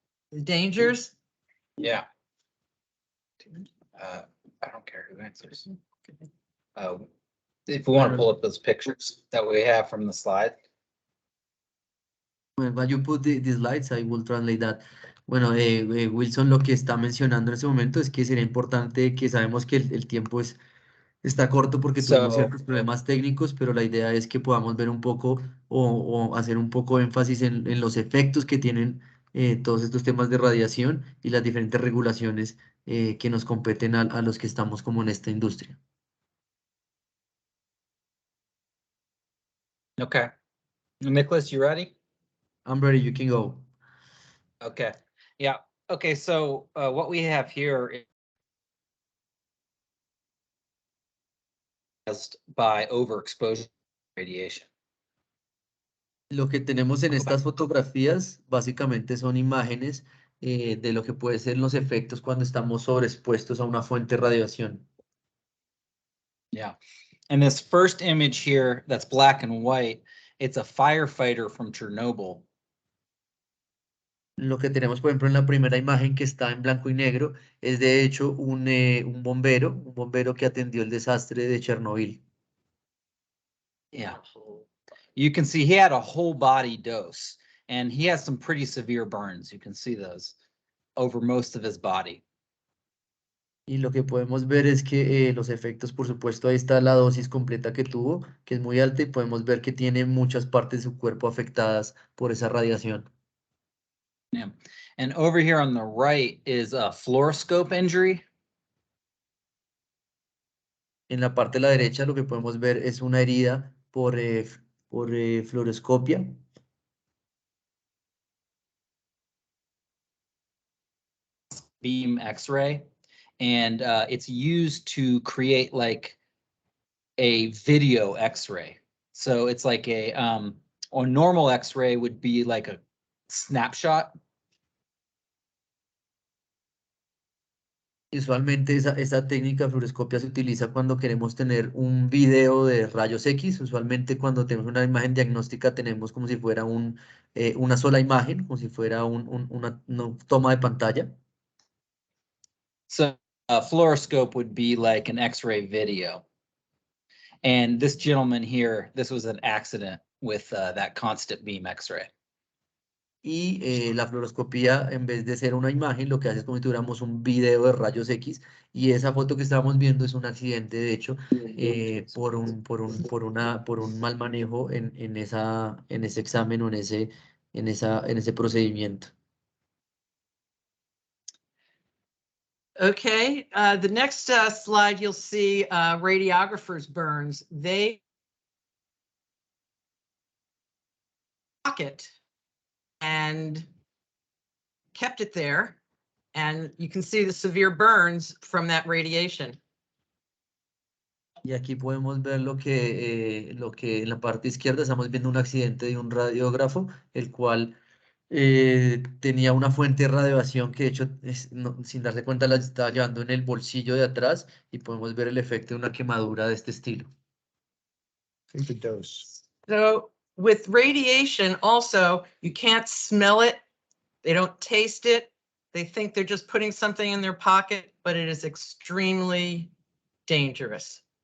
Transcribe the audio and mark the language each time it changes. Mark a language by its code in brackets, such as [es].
[en] The dangers. Yeah. I don't care who answers. If we want to pull up those pictures that we have from the slide. When you put the slides, I will translate that. [es] Bueno, Wilson, lo que está mencionando en ese momento es que sería importante que sabemos que el tiempo está corto porque tuvimos [en] So, [es] ciertos problemas técnicos, pero la idea es que podamos ver un poco o hacer un poco énfasis en los efectos que tienen todos estos temas de radiación y las diferentes regulaciones que nos competen a los que estamos como en esta industria. [en] okay. Nicholas, you ready? I'm ready, you can go. Okay. Yeah. Okay. So what we have here is by overexposure radiation. [es] Lo que tenemos en estas fotografías básicamente son imágenes de lo que pueden ser los efectos cuando estamos sobreexpuestos a una fuente de radiación. [en] Yeah. And this first image here that's black and white, it's a firefighter from Chernobyl. [es] Lo que tenemos, por ejemplo, en la primera imagen que está en blanco y negro, es de hecho un bombero que atendió el desastre de Chernobyl. [en] Yeah. You can see he had a whole body dose and he has some pretty severe burns. You can see those over most of his body. [es] Y lo que podemos ver es que los efectos, por supuesto, ahí está la dosis completa que tuvo, que es muy alta, y podemos ver que tiene muchas partes de su cuerpo afectadas por esa radiación. [en] Yeah. And over here on the right is a fluoroscope injury. [es] En la parte de la derecha lo que podemos ver es una herida por fluoroscopia. [en] Beam X-ray, and it's used to create like a video X-ray. So it's like a normal X-ray would be like a snapshot. [es] Usualmente esa técnica de fluoroscopia se utiliza cuando queremos tener un video de rayos X. Usualmente cuando tenemos una imagen diagnóstica tenemos como si fuera una sola imagen, como si fuera una toma de pantalla. [en] So a fluoroscope would be like an X-ray video. And this gentleman here, this was an accident with that constant beam X-ray. [es] Y la fluoroscopía, en vez de ser una imagen, lo que hace es como si tuviéramos un video de rayos X. Y esa foto que estábamos viendo es un accidente, de hecho, por un mal manejo en ese examen o en ese procedimiento. [en] Okay, the next slide, you'll see radiographers' burns. They pocket and kept it there. And you can see the severe burns from that radiation. [es] Y aquí podemos ver lo que en la parte izquierda estamos viendo un accidente de un radiógrafo, el cual tenía una fuente de radiación que de hecho sin darse cuenta la estaba llevando en el bolsillo de atrás y podemos ver el efecto de una quemadura de este estilo. [en] Think the dose. So with radiation also, you can't smell it. They don't taste it. They think they're just putting something in their pocket, but it is extremely dangerous.